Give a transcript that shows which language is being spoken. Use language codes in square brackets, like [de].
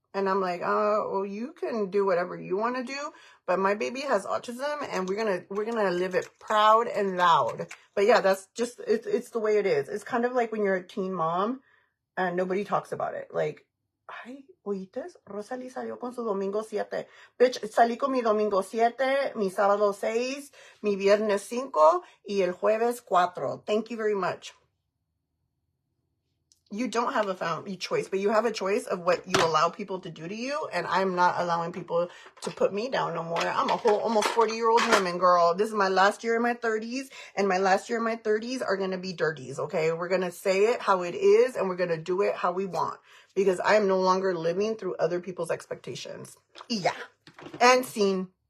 [en] And I'm like, well, you can do whatever you want to do, but my baby has autism, and we're gonna live it proud and loud. But yeah, that's just it's the way it is. It's kind of like when you're a teen mom and nobody talks about it. [es] Like, ay, oítes, Rosalie salió con su domingo 7. Bitch, salí con mi domingo 7, mi sábado 6, mi viernes 5, y el jueves 4. [en] Thank you very much. You don't have a choice, but you have a choice of what you allow people to do to you, and I'm not allowing people to put me down no more. I'm a whole almost 40-year-old woman, girl. This is my last year in my 30s, and my last year in my 30s are going to be dirties, okay? We're going to say it how it is, and we're going to do it how we want, because I am no longer living through other people's expectations. Yeah. And scene.